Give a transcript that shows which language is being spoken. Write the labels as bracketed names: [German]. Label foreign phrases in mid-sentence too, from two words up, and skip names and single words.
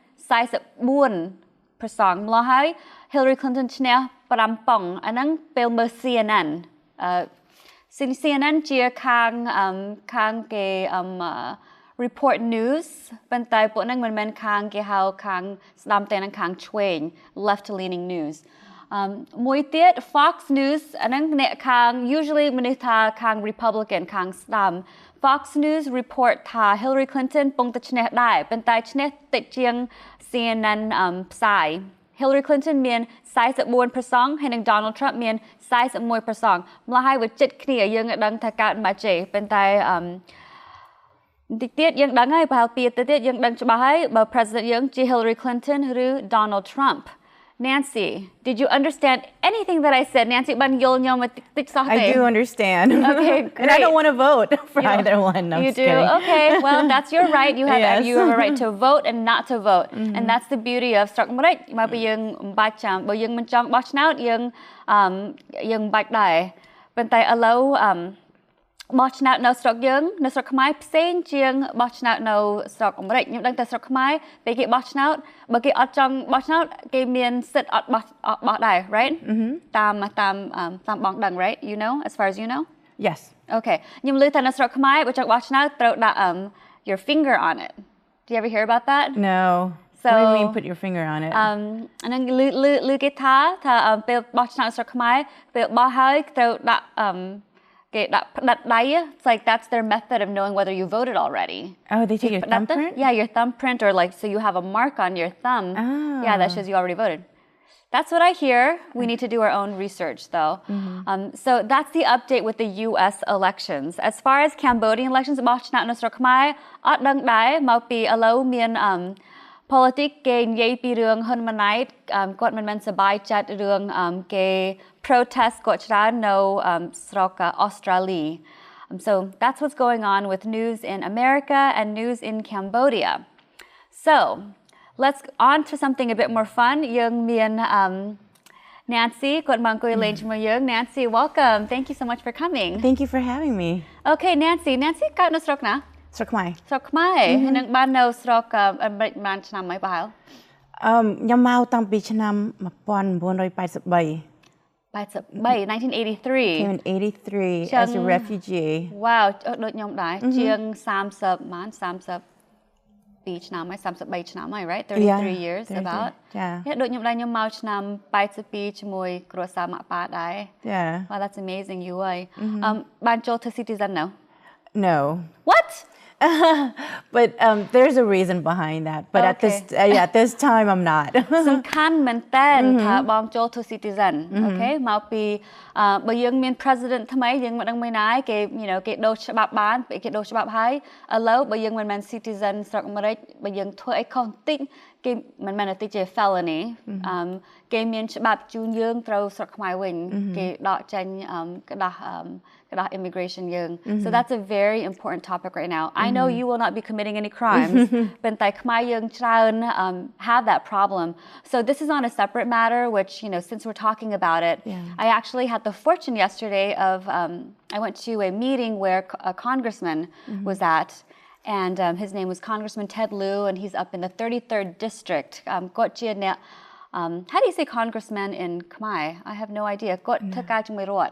[Khmer] 44% ម្ល៉េះហើយ Hillary Clinton ឈ្នះ5ប៉ុងអាហ្នឹងពេលមើល CNN CNN ជាខាងគេreport news ប៉ុន្តែពួកហ្នឹងមិនមែនខាងគេហៅខាងស្ដាំតែនឹងខាងឆ្វេង [English] left leaning news [Khmer] មួយទៀត Fox News អាហ្នឹងអ្នកខាង usually មនុស្សថាខាង Republican ខាងស្ដាំ Fox News report ថា Hillary Clinton ពងតែឈ្នះដែរប៉ុន្តែឈ្នះតិចជាង CNN ផ្សាយ Hillary Clinton មាន 44%ហើយនិង Donald Trump មាន41%ម្ល៉េះហើយវាជិតគ្នាយើងដឹងថាកើតមកចេះប៉ុន្តែតិចទៀតយើងដឹងហើយប្រហែលពីទៀតយើងដឹងច្បាស់ហើយបើ President យើងជា Hillary Clinton ឬ Donald Trump [English] Nancy did you understand anything that I said [Khmer] Nancy បានយល់ខ្ញុំតិចសោះទេ [English] I do understand Okay great. And I don't want to vote for either one no, You do kidding. Okay well that's your right you have a right to vote and not to vote and that's the beauty of [Khmer] ស្រុកអាមេរិកមកពីយើងមិនបាច់ចាំបើយើងមិនចង់បោះឆ្នោតយើងបាច់ដែរប៉ុន្តែឥឡូវបោះឆ្នោតនៅស្រុកយើងនៅស្រុកខ្មែរផ្សេងជាងបោះឆ្នោតនៅស្រុកអាមេរិកខ្ញុំដឹងតែស្រុកខ្មែរពេលគេបោះឆ្នោតបើគេអត់ចង់បោះឆ្នោតគេមានសិទ្ធិអត់បោះដែរ right តាមបងដឹង [English] right you know as far as you know Yes [Khmer] Okay ខ្ញុំឮថានៅស្រុកខ្មែរបើចង់បោះឆ្នោតត្រូវដាក់ [English] your finger on it Do you ever hear about that No So What do you mean put your finger on it [Khmer] អានឹងឮគេថាពេលបោះឆ្នោតស្រុកខ្មែរពេលបោះហើយត្រូវដាក់គេដាក់ផ្ដិតដៃ [English] It's like that's their method of knowing whether you voted already. Oh, they take your thumbprint? Yeah, your thumbprint or like so you have a mark on your thumb. Oh. Yeah, that shows you already voted. That's what I hear. We need to do our own research though. So that's the update with the US elections. As far as Cambodian elections, [Khmer] បោះឆ្នោតនៅស្រុកខ្មែរអត់ដឹងដែរមកពីឥឡូវមានpolitics គេនិយាយពីរឿងហ៊ុនម៉ាណែតគាត់មិនមែនសប្បាយចិត្តរឿងគេ protest គាត់ច្រើននៅស្រុក Australia [English] so that's what's going on with news in America and news in Cambodia so let's on to something a bit more fun [Khmer] យើងមាន Nancy គាត់មកអង្គុយលេងជាមួយយើង [English] Nancy welcome thank you so much for coming Thank you for having me [Khmer] Okay Nancy កើតនៅស្រុកណា ស្រុកខ្មែរ ស្រុកខ្មែរហើយនឹងបាននៅស្រុកអាមេរិកបានឆ្នាំហើយប្រហែល ខ្ញុំមកតាំងពីឆ្នាំ1983 1983 [English] Came in 83 as a refugee [Khmer] Wow ដូចខ្ញុំដែរជាង30ម៉ាន32ឆ្នាំហើយ33ឆ្នាំហើយ [English] right 33 years about [Khmer] ចា ដូចខ្ញុំដែរខ្ញុំមកឆ្នាំ82ជាមួយគ្រួសារម៉ាក់ប៉ាដែរ [English] Yeah Wow that's amazing you [Khmer] ហើយបានចូលធ្វើ citizen នៅ [English] No What But there's a reason behind that. But at this time, I'm not. [Khmer] សំខាន់មែនតើថាបងចូលធ្វើ citizen អូខេមកពីបើយើងមាន president ថ្មីយើងមិនដឹងមិនណាគេ គេដូរច្បាប់បានគេដូរច្បាប់ហើយឥឡូវបើយើងមិនមែន citizen ស្រុកអាមេរិកបើយើងធ្វើអីខុសបន្តិចគេមិនមែនតិចជា felony គេមានច្បាប់ជូនយើងត្រូវស្រុកខ្មែរវិញគេដកចេញក្តាស់immigration [English] យើង so that's a very important topic right now I know you will not be committing any crimes [Khmer] ប៉ុន្តែខ្មែរយើងច្រើន [English] have that problem so this is on a separate matter which since we're talking about it I actually had the fortune yesterday of I went to a meeting where a congressman was at and his name was Congressman Ted Lieu and he's up in the 33rd district how do you say congressman in Khmer I have no idea [Khmer] គាត់ធ្វើការជាមួយរដ្ឋ